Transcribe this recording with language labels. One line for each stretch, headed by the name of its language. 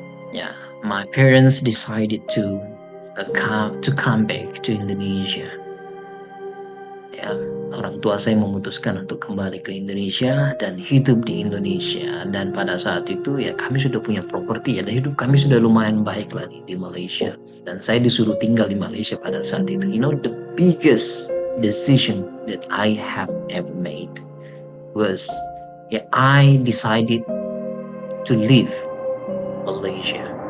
English: Yeah, my parents decided to come back to Indonesia.
Indonesian: Ya, orang tua saya memutuskan untuk kembali ke Indonesia dan hidup di Indonesia. Dan pada saat itu ya kami sudah punya properti ya, dan hidup kami sudah lumayan baik lagi di Malaysia. Dan saya disuruh tinggal di Malaysia pada saat itu.
English: You know, the biggest decision that I have ever made was I decided to leave Malaysia.